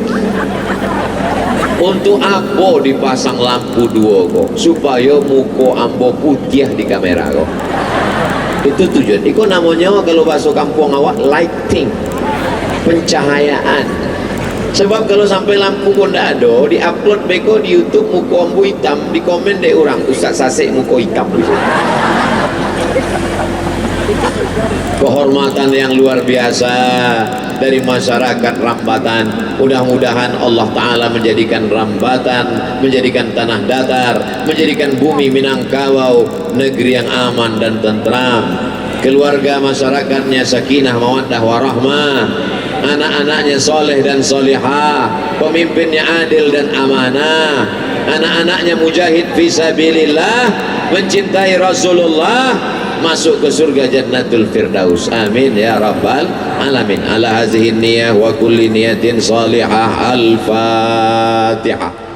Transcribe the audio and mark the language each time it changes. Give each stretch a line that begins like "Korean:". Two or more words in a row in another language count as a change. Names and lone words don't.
Indonesian: Untuk apa dipasang lampu dua kok? Supaya muka ambo putih di kamera kok. Itu tujuan. Itu namanya kalau bahasa kampung awak lighting, pencahayaan. Sebab kalau sampai lampu pun tidak ada,
Minangkabau: di-upload beko di YouTube muka ambo hitam, di komen deh orang Ustaz Sasek muka hitam.
Indonesian: Kehormatan yang luar biasa dari masyarakat Rambatan. Mudah-mudahan
Arabic: الله تعالى
Indonesian: menjadikan Rambatan, menjadikan tanah datar, menjadikan bumi Minangkabau negeri yang aman dan tentram. Keluarga masyarakatnya
Arabic: سكينة مودة ورحمة,
Indonesian: anak-anaknya soleh dan solihah, pemimpinnya adil dan amanah, anak-anaknya
Arabic: مجاهد في سبيل الله,
Indonesian: mencintai Rasulullah, masuk ke surga
Arabic: جنة الفردوس. آمين يا رب العالمين. على هذه النية وكل نية صالحة. الفاتحة.